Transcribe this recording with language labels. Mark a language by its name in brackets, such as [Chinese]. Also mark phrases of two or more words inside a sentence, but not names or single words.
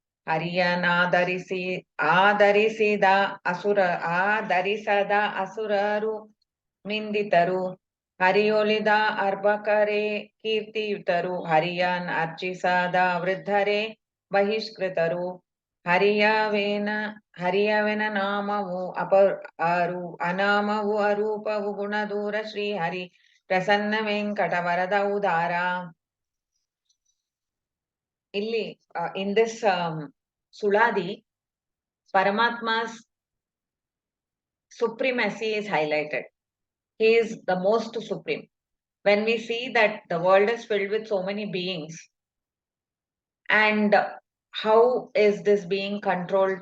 [Kannada] ಆದರಿಸಿದ ಆದರಿಸದ ಅಸುರರು ನಿಂದಿತರು ಹರಿಯೊಲಿದ ಅರ್ಭಕರೇ ಕೀರ್ತಿಯುತರು ಹರಿಯನ್ ಅರ್ಚಿಸದ ವೃದ್ಧರೇ ಬಹಿಷ್ಕೃತರು ಹರಿಯವೇನ ಹರಿಯವೆನ ನಾಮವು ಅನಾಮವು ಅರೂಪವು ಗುಣದೂರ ಶ್ರೀ ಹರಿ ಪ್ರಸನ್ನ ವೆಂಕಟ ವರದ ಉದಾರ. [English] ಇಲ್ಲಿ in this Suladhi, Paramatma's supremacy is highlighted. He is the most supreme. When we see that the world is filled with so many beings, and how is this being controlled?